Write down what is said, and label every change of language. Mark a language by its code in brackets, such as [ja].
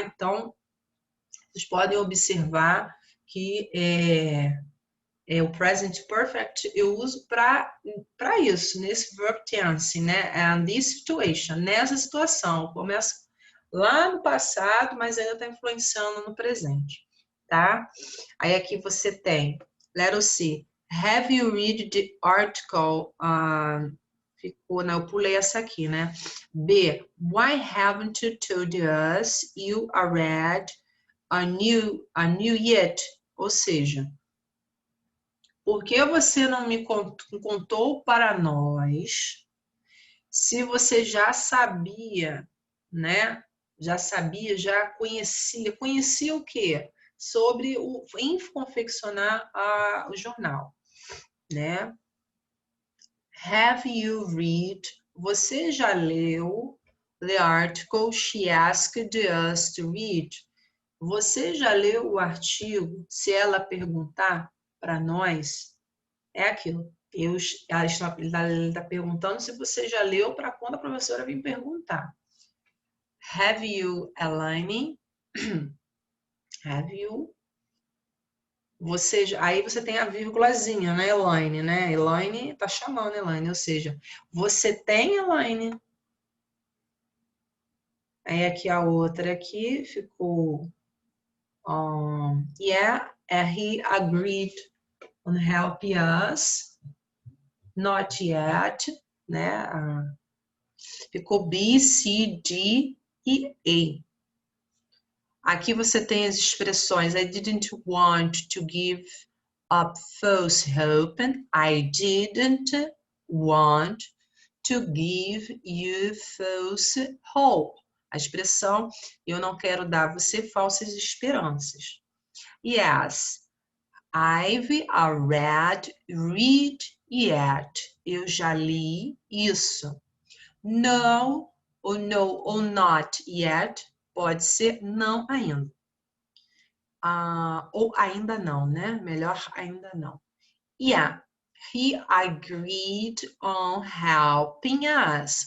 [pt] Então, vocês podem observar que o present perfect eu uso para isso, nesse verb tense, né? [en] And this situation, [pt] nessa situação. Começa lá no passado, mas ainda está influenciando no presente, tá? Aí aqui você tem, [en] letter C. Have you read the article? [pt] Ficou, né? Eu pulei essa aqui, né? [en] B. Why haven't you told us you are read a new yet? [pt] Ou seja, por que você não me contou para nós se você já sabia, né? Já sabia, já conhecia. Conhecia o quê? Sobre em confeccionar o jornal, né? [en] Have you read? [pt] Você já leu [en] the article she asked us to read? [pt] Você já leu o artigo? Se ela perguntar para nós, é aquilo. Ela está perguntando se você já leu para quando a professora vir perguntar. [en] Have you, Elaine? Have you? [pt] Aí você tem a vírgulazinha, né, Elaine, né? Elaine tá chamando Elaine, ou seja, você tem, Elaine? Aí aqui a outra aqui ficou [en] yeah, he agreed on helping us. Not yet, [pt] né? Ficou B, C, D e A. Aqui você tem as expressões [en] I didn't want to give up false hope. I didn't want to give you false hope. [pt] A expressão eu não quero dar a você falsas esperanças. [en] Yes, I've read yet. [pt] Eu já li isso. No ou [en] not yet [pt] pode ser não ainda. Ou ainda não, né? Melhor ainda não. [en] Yeah, he agreed on helping us.